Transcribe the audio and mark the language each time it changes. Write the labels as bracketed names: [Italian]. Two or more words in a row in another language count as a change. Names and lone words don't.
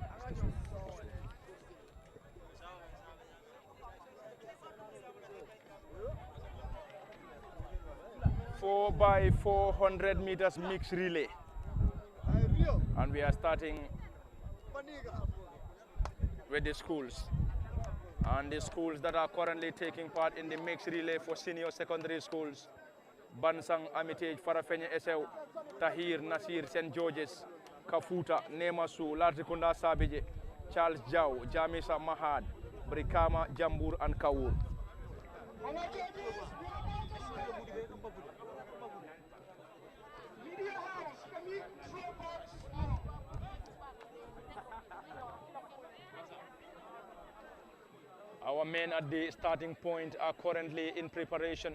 [English] Four by 400 meters mixed relay. And we are starting with the schools. And the schools that are currently taking part in the mixed relay for senior secondary schools: Bansang, Amitage, Farafenye, Esew, Tahir, Nasir, St. George's, Kafuta, Nemasu, Latrikunda, Sabije, Charles Jau, Jamisa, Mahad, Brikama, Jambur, and Kawur. Media house, can you throw box? Our men at the starting point are currently in preparation.